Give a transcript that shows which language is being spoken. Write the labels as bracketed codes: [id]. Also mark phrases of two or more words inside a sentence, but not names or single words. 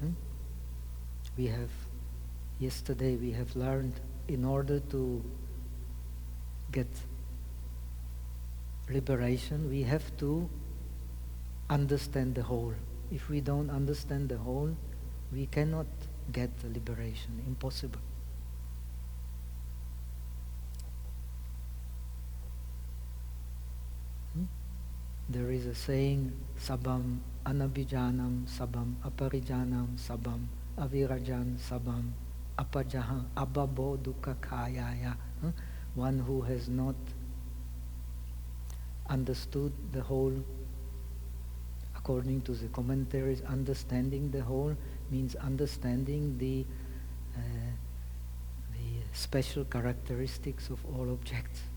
[en] Yesterday we have learned, in order to get liberation, we have to understand the whole. If we don't understand the whole, we cannot get the liberation. Impossible. There is a saying, [pi] sabam anabhijanam, sabam aparijanam, sabam avirajan, sabam apajaha ababo dukkha kayaya. [en] One who has not understood the whole, according to the commentaries, understanding the whole means understanding the special characteristics of all objects.